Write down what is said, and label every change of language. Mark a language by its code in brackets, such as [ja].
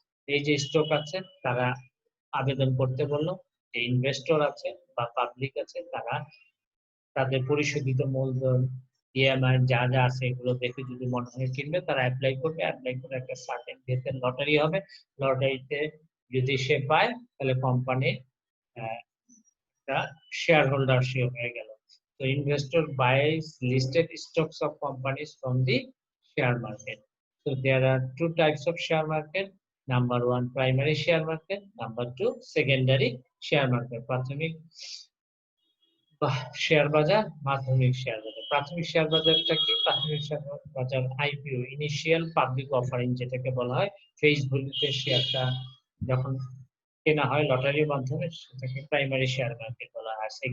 [bn] এই যে স্টক আছে তারা আবেদন করতে বললো, যে ইনভেস্টর আছে বা পাবলিক আছে তারা তাদের পরিশোধিত মূলধন, ইএমআই যা যা আছে এগুলো দেখে যদি মনে হয় কিনবে, তারা অ্যাপ্লাই করবে, অ্যাপ্লাই করে একটা সার্টেন ডেতে লটারি হবে, লটারিতে যদি সে পায় তাহলে কোম্পানি একটা শেয়ার হোল্ডারশিপ হয়ে গেল। [en] So investor buys listed stocks of companies from the share market. So there are two types of share market. Number one, primary share market. Number two, secondary share market. [bn] প্রাথমিক share বাজার, মাধ্যমিক share বাজার। প্রাথমিক share বাজারটা কি? প্রাথমিক share বাজার IPO, initial public offering যেটাকে বলা হয়। ফেসবুকে শেয়ারটা যখন কেনা হয় লটারির মাধ্যমে, সেটাকে প্রাইমারি শেয়ার মার্কেট বলা হয়।